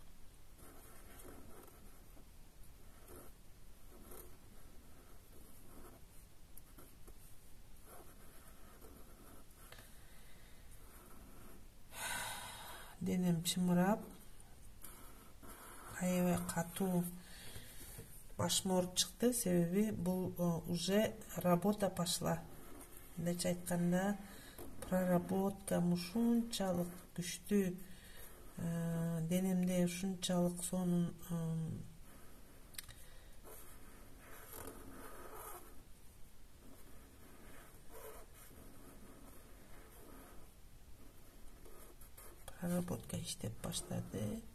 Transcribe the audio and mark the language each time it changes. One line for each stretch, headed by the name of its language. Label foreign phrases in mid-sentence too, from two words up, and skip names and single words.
Kyrgyz: Денем чымырап, аябай катуу башым ооруп чыкты. Себеби бул
Russian: уже работа пошла.
Kyrgyz: Мындайча айтканда, проработкам ушунчалык күчтүү, денемде ушунчалык сонун проработка иштеп баштады.